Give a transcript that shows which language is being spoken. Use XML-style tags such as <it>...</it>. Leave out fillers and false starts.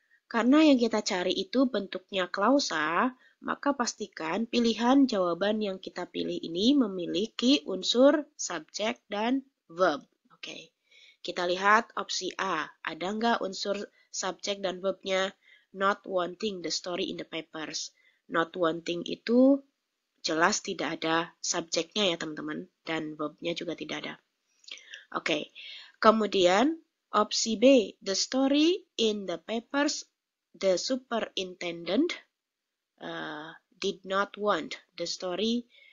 <id>Karena yang kita cari itu bentuknya klausa, maka pastikan pilihan jawaban yang kita pilih ini memiliki unsur subjek dan verb. Kita lihat opsi A. Ada nggak unsur subjek dan verbnya?</id> <en>Not wanting the story in the papers. Not wanting</en> <id>itu jelas tidak ada subjeknya ya teman-teman. Dan verbnya juga tidak ada. Kemudian opsi B.</id> <en>The story in the papers, the superintendent did not want the story.</en>